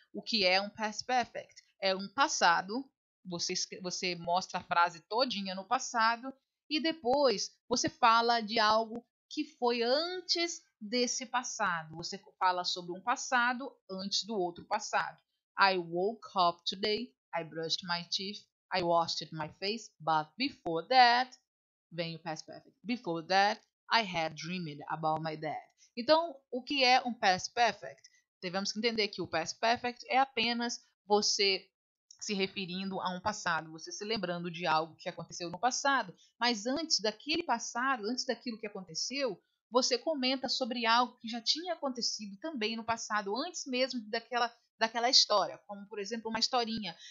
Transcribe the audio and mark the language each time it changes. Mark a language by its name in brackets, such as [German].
[Portuguese] O que é um past perfect? É um passado, você mostra a frase todinha no passado e depois você fala de algo que foi antes desse passado. Você fala sobre um passado antes do outro passado. [English] I woke up today, I brushed my teeth, I washed my face, but before that, [Portuguese] vem o [English] past perfect. Before that, I had dreamed about my dad. [Portuguese] Então, o que é um past perfect? Tivemos que entender que o past perfect é apenas você se referindo a um passado, você se lembrando de algo que aconteceu no passado, mas antes daquele passado, antes daquilo que aconteceu, você comenta sobre algo que já tinha acontecido também no passado, antes mesmo daquela história, como por exemplo uma historinha.